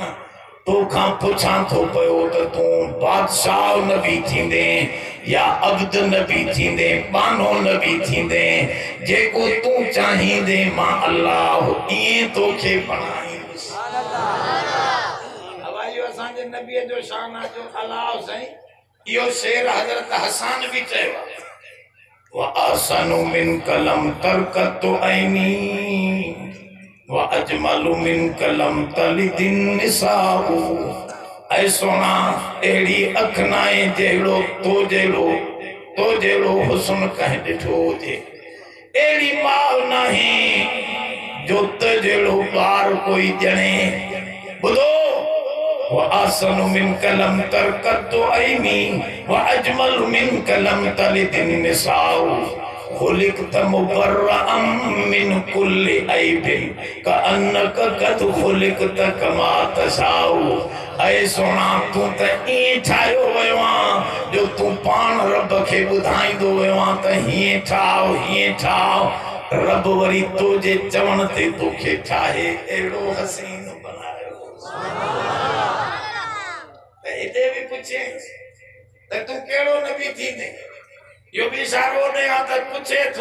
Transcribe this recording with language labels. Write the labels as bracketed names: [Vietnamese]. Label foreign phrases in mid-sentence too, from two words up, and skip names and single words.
[Sindhi] तोखां पुछां थो पियो त तूं बादशाह नबी थींदे या अब्द नबी थींदे, बानो नबी थींदे, जेको तूं चाहींदे मां अल्लाह ईअं तोखे बणाईंदुसि। इहो असांजे नबीअ जो शान आहे जो अल्लाह साईं इहो शेर हज़रत हसन भी चयो आहे, [Arabic] و أحسن منك لم تر قط عيني و أجمل منك لم تلد النساء. [Sindhi] ऐ सोना एड़ी अख नाए जेड़ो तो जेड़ो हुस्न कह ॾिठो हुजे, एड़ी माउ नहीं जो त जेड़ो ॿार कोई ॼणे। [Arabic] ॿुधो وأحسن منك لم تر قط عيني وأجمل منك لم تلد النساء. خلقت مبرأ من كل عيب كأنك قد خلقت كما تشاء. [Sindhi] ऐ सोना तू त ईअं ठाहियो वियो आहे जो तू पाण रब खे ॿुधाईंदो वियो आहे त हीअं ठाहो हीअं ठाहो। रब वरी तुंहिंजे चवण ते तोखे ठाहे अहिड़ो हसीन बनायो। एॾे भी पूछे त तू कहिड़ो नबी थींदे, इहो भी इशारो ॾे हा त पुछे थो।